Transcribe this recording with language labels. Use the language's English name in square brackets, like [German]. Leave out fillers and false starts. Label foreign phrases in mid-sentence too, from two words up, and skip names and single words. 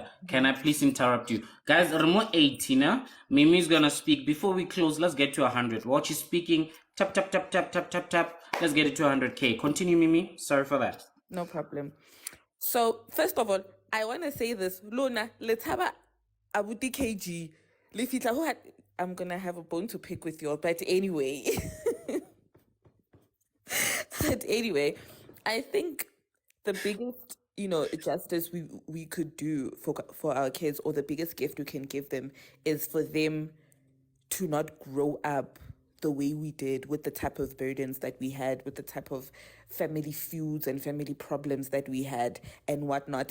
[English] Can I please interrupt you? Guys, remote 18, Mimi is gonna speak. Before we close, let's get to 100. While she's speaking, tap, tap, tap, tap, tap, tap, tap. Let's get it to 100K. Continue, Mimi. Sorry for that. No problem. So, first of all, I want to say this. Luna, let's have a abuti KG. Lefitla, I'm going to have a bone to pick with you, but anyway. I think the biggest, justice we could do for our kids, or the biggest gift we can give them, is for them to not grow up the way we did, with the type of burdens that we had, with the type of family feuds and family problems that we had and whatnot.